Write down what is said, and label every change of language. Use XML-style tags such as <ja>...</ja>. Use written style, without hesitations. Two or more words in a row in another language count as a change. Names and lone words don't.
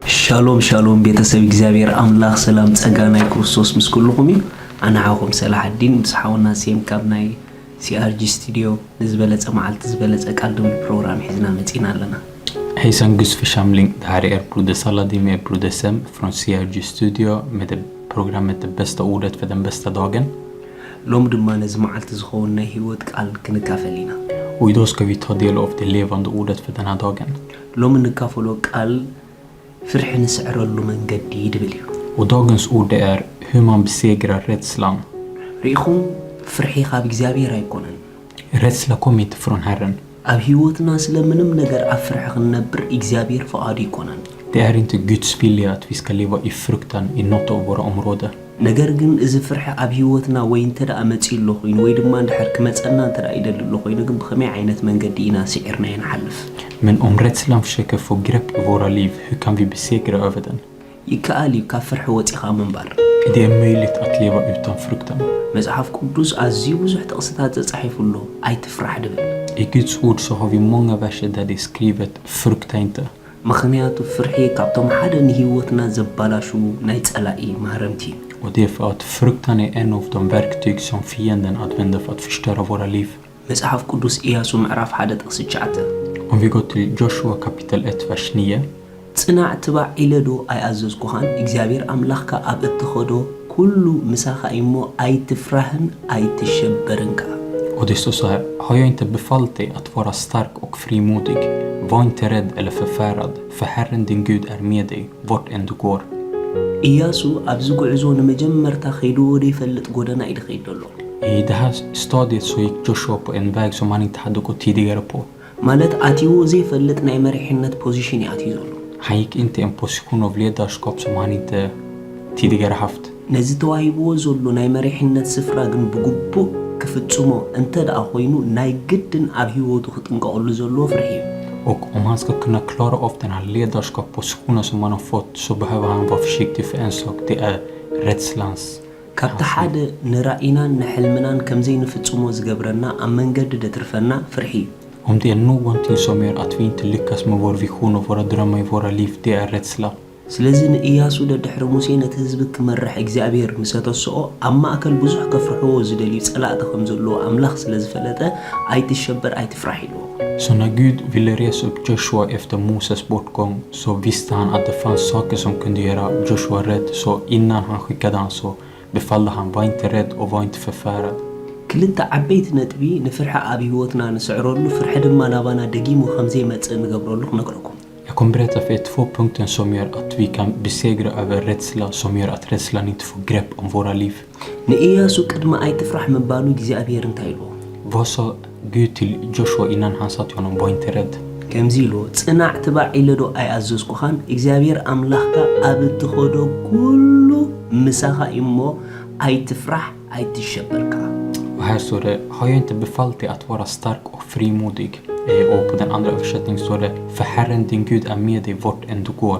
<ti>ሻሎም ቤተሰብ እግዚአብሔር አምላክ ሰላም ጸጋናይ ክርስቶስ ምስኩልኩም አና ዓኹም ሰላህ الدين ብስሓውና ሴም ካብ ናይ ሲአርጂ ስቱዲዮ ዝበለጸ መዓልት ዝበለጸ ቃል ደም ፕሮግራም ሒዝና መጺና ኣለና</ti> <sv>Hejsan Gus församling, det här är broder Saladin med broder Sem från CRG Studio med det programmet Det bästa ordet för den bästa dagen.</sv> <ti>ሎም ድማ ነዚ መዓልት ዝኸውን ናይ ህይወት ቃል ክንካፈል ኢና</ti> <sv>Och idag ska vi ta del av det levande ordet för den här dagen.</sv> <ti>ሎም ንካፈሎ ቃል ፍርሕ ንስዕረሉ መንገዲ ይድብል እዩ</ti> <sv>Och dagens ord det är hur man besegrar rädslan.</sv> <ti>ሪኢኹም ፍርሒ ካብ እግዚአብሔር ኣይኮነን</ti> <sv>Rädsla kommer inte från Herren.</sv> <ti>ኣብ ህይወትና ስለምንም ነገር ኣብ ፍርሕ ክንነብር እግዚአብሔር ፈቃዱ ይኮነን</ti> <sv>Det är inte Guds vilja att vi ska leva i fruktan i något av våra områden.</sv> <ti>ነገር ግን እዚ ፍርሕ ኣብ ህይወትና ወይ እንተዳ መጽኢሎ ኮይኑ ወይ ድማ እንድሕር ክመጸና እንተዳ ይደልሎ ኮይኑ ግን ብኸመይ ዓይነት መንገዲ ኢና ሲዕርና ይንሓልፍ</ti> <sv>Men om rädslan försöker få grepp i våra liv, hur kan vi besegra över den?</sv> <ti>ይከኣል እዩ ካብ ፍርሒ ወፂኻ ምንባር</ti> <sv>Det är möjligt att leva utan fruktan.</sv> <ti>መጽሓፍ ቅዱስ ኣዝዩ ብዙሕ ጥቕስታት ተጻሒፉሎ ኣይትፍራሕ ድብል</ti> <sv>I Guds ord så har vi många verser där det är skrivet frukta inte.</sv> <ti>ምኽንያቱ ፍርሒ ካብቶም ሓደ ንህይወትና ዘባላሹ ናይ ጸላኢ ማረምቲ</ti> <sv>Och det är för att fruktan är en av de verktyg som fienden använder för att förstöra våra liv.</sv> <ti>መጽሓፍ ቅዱስ ኢያሱ ምዕራፍ 1 ጥቕስ 9</ti> <sv>Om vi går till Joshua kapitel 1 vers 9.</sv> <ti>ጽናዕ ትባዕ ኢለዶ ኣይኣዘዝኩኻን እግዚአብሔር ኣምላኽካ ኣብ እትኸዶ ኩሉ ምሳኻ እሞ ኣይትፍራህን ኣይትሸበርንካ</ti> <sv>Och det står så här: har jag inte befallt dig att vara stark och frimodig? Var inte rädd eller förfärad, för Herren din Gud är med dig vart än du går.</sv> <ti>ኢያሱ ኣብዚ ጉዕዞ ንመጀመርታ ኸይዱ ወደ ይፈልጥ ጎደና ይድኸይድ ኣሎ</ti> <sv>I det här stadiet så gick Joshua på en väg som han inte hade gått tidigare på.</sv> <ti>ማለት ኣትይዎ ዘይፈልጥ ናይ መሪሕነት ፖዚሽን ኣትዩ ዘሎ</ti> <sv>Han gick inte i en position av ledarskap som han inte tidigare haft.</sv> <ti>ነዚ ተዋሂብዎ ዘሎ ናይ መሪሕነት ስፍራ ግን ብግቡእ ክፍጽሞ እንተደኣ ኮይኑ ናይ ግድን ኣብ ህይወቱ ክጥንቀቐሉ ዘለዎ ፍርሒ እዩ</ti> <sv>Och om han ska kunna klara av den här ledarskapspositionen som han har fått så behöver han vara försiktig för en sak, det är rädslans.</sv> <ti>ካብቲ ሓደ ንራእይናን ንሕልምናን ከምዘይ ንፍጽሞ ዝገብረና ኣብ መንገዲ ደትርፈና ፍርሒ እዩ</ti> <sv>Om det är någonting som gör att vi inte lyckas med vår vision och våra drömmar i våra liv, det är rädsla.</sv> <ti>ስለዚ ንኢያሱ ደድሕሪ ሙሴ ነቲ ህዝቢ ክመርሕ እግዚአብሔር ምሰተስኦ ኣብ ማእከል ብዙሕ ከፍርሕዎ ዝደልዩ ጸላእቲ ከም ዘለዎ ኣምላኽ ስለ ዝፈለጠ ኣይትሸበር ኣይትፍራሕ ኢልዎ</ti> <sv>Så när Gud ville resa upp Joshua efter Moses bortgång så visste han att det fanns saker som kunde göra Joshua rädd. Så innan han skickade han så befallde han, var inte rädd och var inte förfärad.</sv> <ti>ክልተ ዓበይቲ ነጥቢ ንፍርሒ ኣብ ህይወትና ንስዕረሉ ፍርሒ ድማ ናባና ደጊሙ ከምዘይ መጽእ ንገብረሉ ክነግረኩም</ti> <sv>Jag kommer berätta för er 2 punkter som gör att vi kan besegra över rädsla, som gör att rädslan inte får grepp om våra liv.</sv> <ti>ንኢያሱ ቅድማ ኣይትፍራሕ ምባሉ እግዚአብሔር እንታይ ኢልዎ</ti> <sv>Vad sa Gud till Joshua innan han sa till honom, var inte rädd?</sv> <ti>ከምዚ ኢልዎ ጽናዕ ትባዕ ኢለዶ ኣይኣዘዝኩኻን እግዚአብሔር ኣምላኽካ ኣብ እትኸዶ ኩሉ ምሳኻ እሞ ኣይትፍራሕ ኣይትሸበርካ</ti> <sv>Och här står det, har jag inte befallt dig att vara stark och frimodig? Och på den andra översättningen står det, för Herren din Gud är med dig vart än du går.</sv>